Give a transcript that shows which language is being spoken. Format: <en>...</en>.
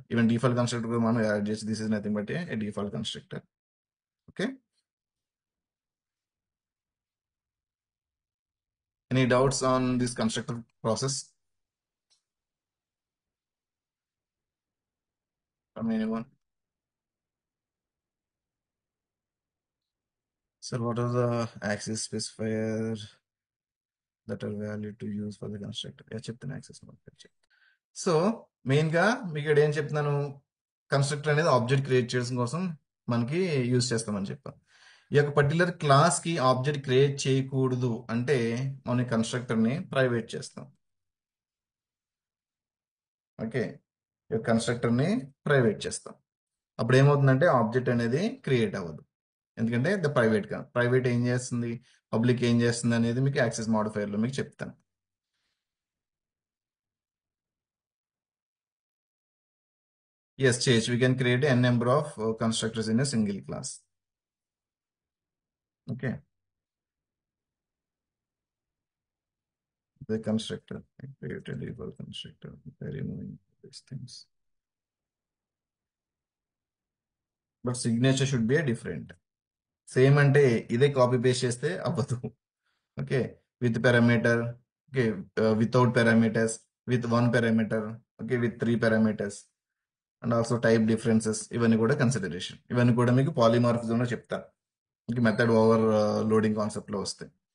<en>Even default constructor</en> <te>కూడా మనం add చేసి,</te> <en>This is nothing but a default constructor. Okay, any doubts on this constructor process from anyone? Sir, what are the access specifier that are valid to use for the constructor?</en> <te>చెప్తాను access modifier. So main గా మీకు ఇక్కడ ఏం చెప్తున్నాను, constructor అనేది object create చేయడం కోసం మనకి యూజ్ చేస్తామని చెప్పాం. ఈ యొక్క పర్టికులర్ క్లాస్ కి ఆబ్జెక్ట్ క్రియేట్ చేయకూడదు అంటే మనం కన్స్ట్రక్టర్ ని ప్రైవేట్ చేస్తాం. ఓకే, ఈ కన్స్ట్రక్టర్ ని ప్రైవేట్ చేస్తాం. అప్పుడు ఏమవుతుందంటే ఆబ్జెక్ట్ అనేది క్రియేట్ అవ్వదు, ఎందుకంటే ద ప్రైవేట్ గా. ప్రైవేట్ ఏం చేస్తుంది, పబ్లిక్ ఏం చేస్తుంది అనేది మీకు యాక్సెస్ మాడిఫైయర్ లో మీకు చెప్తాను.</te> <en>Yes, Chase, we can create a n number of constructors in a single class. Okay, the constructor, I create a default constructor by removing these things. But signature should be a different.</en> <te>Same అంటే ఇదే copy paste చేస్తే అవ్వదు.</te> <en>okay, with parameter, okay, without parameters, with one parameter, okay, with 3 parameters and also type differences,</en> <te>ఇవన్నీ కూడా consideration. ఇవన్నీ కూడా మీకు polymorphism లో చెప్తాను, మెథడ్ ఓవర్ లోడింగ్ కాన్సెప్ట్ లో వస్తాయి.</te>